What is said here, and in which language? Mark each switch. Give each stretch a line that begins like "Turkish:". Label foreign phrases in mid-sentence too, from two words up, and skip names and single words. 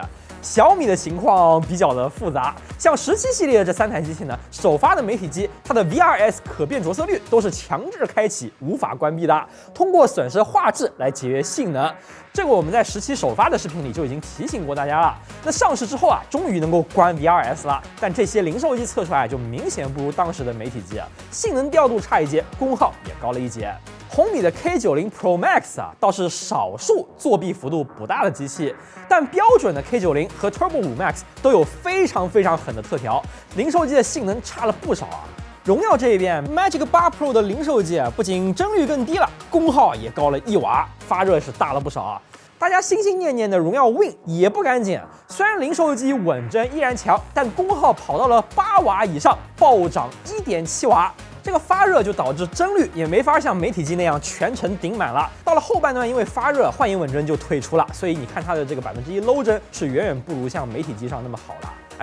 Chinese: 小米的情況比較的複雜，像17系列的這3台機器呢，首發的媒體機，它的 VRS 可變着色率都是強制開啟，無法關閉的，通過損失畫質來節約性能。這個我們在17首發的視頻裡就已經提醒過大家了。那上市之後啊，終於能夠關 VRS 了，但這些零售機測出來就明顯不如當時的媒體機啊，性能調度差一截，功耗也高了一截。紅米的 K90 Pro Max 啊，倒是少數作弊幅度不大的機器，但標準的 K90 和 Turbo 5 Max 都有非常狠的特調，零售機的性能差了不少啊。榮耀這一邊 Magic 8 Pro 的零售機啊，不僅幀率更低了，功耗也高了1瓦，發熱是大了不少啊。大家心心念念的榮耀 Win 也不敢減，雖然零售機穩幀依然強，但功耗跑到了8瓦以上，暴漲1.7瓦。這個發熱就導致幀率也沒法像媒體機那樣全程頂滿了。到了後半段，因為發熱，幻影穩幀就退出了，所以你看它的這個1%low 幀是遠遠不如像媒體機上那麼好了啊。